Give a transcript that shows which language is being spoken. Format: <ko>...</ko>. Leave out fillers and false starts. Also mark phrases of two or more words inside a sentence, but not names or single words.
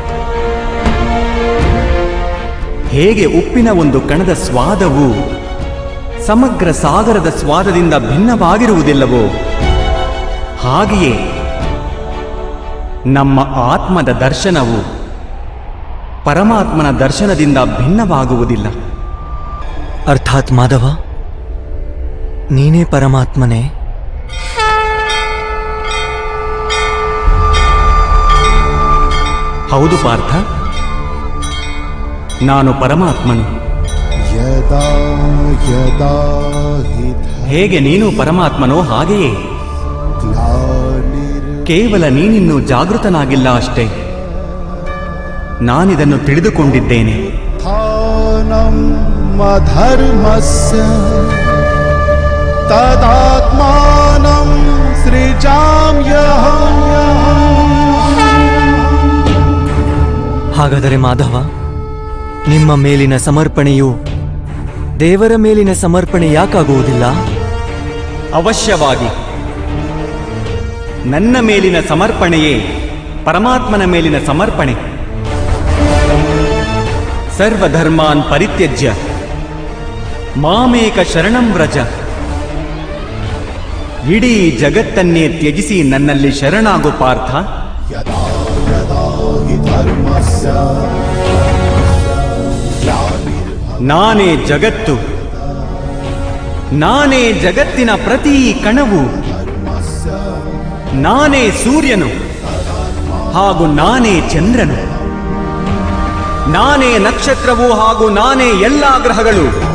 <kn>ಹೇಗೆ ಉಪ್ಪಿನ ಒಂದು ಕಣದ ಸ್ವಾದವು ಸಮಗ್ರ ಸಾಗರದ ಸ್ವಾದದಿಂದ ಭಿನ್ನವಾಗಿರುವುದಿಲ್ಲವೋ, ಹಾಗೆಯೇ ನಮ್ಮ ಆತ್ಮದ ದರ್ಶನವು ಪರಮಾತ್ಮನ ದರ್ಶನದಿಂದ ಭಿನ್ನವಾಗುವುದಿಲ್ಲ. ಅರ್ಥಾತ್ ಮಾಧವ, ನೀನೇ ಪರಮಾತ್ಮನೇ? ಹೌದು ಪಾರ್ಥ, ನಾನು ಪರಮಾತ್ಮನು.</kn> <sa>ಯದಾ ಯದಾ ಹಿ</sa> <kn>ಹೇಗೆ ನೀನು ಪರಮಾತ್ಮನೋ ಹಾಗೆಯೇ</kn> <sa>ಗ್ಲಾನಿರ್</sa> <kn>ಕೇವಲ ನೀನಿನ್ನೂ ಜಾಗೃತನಾಗಿಲ್ಲ ಅಷ್ಟೇ. ನಾನಿದನ್ನು ತಿಳಿದುಕೊಂಡಿದ್ದೇನೆ.</kn> <sa>ಥಾನಂ ಅಧರ್ಮಸ್ಯ ತದಾತ್ಮಾನಂ ಸೃಜಾಮ್ಯಹಂ.</sa> <kn>ಹಾಗಾದರೆ ಮಾಧವ, ನಿಮ್ಮ ಮೇಲಿನ ಸಮರ್ಪಣೆಯು ದೇವರ ಮೇಲಿನ ಸಮರ್ಪಣೆ ಯಾಕಾಗುವುದಿಲ್ಲ? ಅವಶ್ಯವಾಗಿ. ನನ್ನ ಮೇಲಿನ ಸಮರ್ಪಣೆಯೇ ಪರಮಾತ್ಮನ ಮೇಲಿನ ಸಮರ್ಪಣೆ.</kn> <sa>ಸರ್ವಧರ್ಮಾನ್ ಪರಿತ್ಯಜ್ಯ ಮಾಮೇಕ ಶರಣಂ ವ್ರಜ.</sa> <kn>ಇಡೀ ಜಗತ್ತನ್ನೇ ತ್ಯಜಿಸಿ ನನ್ನಲ್ಲಿ ಶರಣಾಗು ಪಾರ್ಥ.</kn> <sa>ಯದಾ ಯದಾ ಹಿ ಧರ್ಮಸ್ಯ</sa> <kn>ನಾನೇ ಜಗತ್ತು, ನಾನೇ ಜಗತ್ತಿನ ಪ್ರತಿ ಕಣವು, ನಾನೇ ಸೂರ್ಯನು ಹಾಗೂ ನಾನೇ ಚಂದ್ರನು, ನಾನೇ ನಕ್ಷತ್ರವು ಹಾಗೂ ನಾನೇ ಎಲ್ಲಾ ಗ್ರಹಗಳು.</kn>